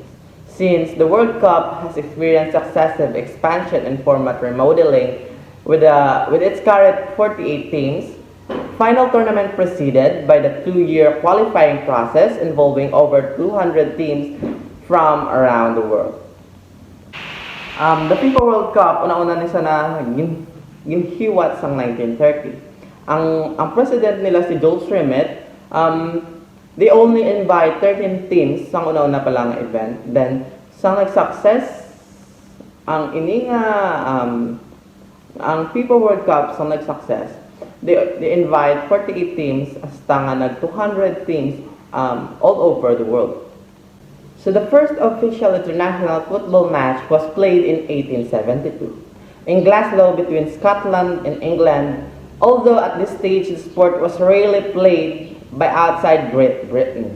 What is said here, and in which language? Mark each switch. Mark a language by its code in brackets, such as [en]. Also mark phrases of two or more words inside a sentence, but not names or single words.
[en] Since the World Cup has experienced successive expansion and format remodeling with its current 48 teams, final tournament preceded by the two-year qualifying process involving over 200 teams from around the world. The FIFA World Cup, [hil] una-una ni sana ginhiwat sang 1930. Ang president nila si Jules Rimet, [en] they only invite 13 teams [hil] sang una-una pa lang [en] event. [hil] Then, sang nag-success, ang ininga, ang FIFA World Cup sang nag-success, [en] they invite 48 teams [hil] hasta nga nag 200 teams [en] all over the world. So the first official international football match was played in 1872 in Glasgow between Scotland and England, although at this stage the sport was rarely played by outside Great Britain.